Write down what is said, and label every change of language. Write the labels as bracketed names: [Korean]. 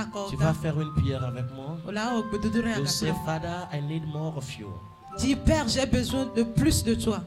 [French] Tu vas faire une prière avec moi. [English] You say, Father, I need more of you. [French] Dis, Père, j'ai besoin de plus de toi.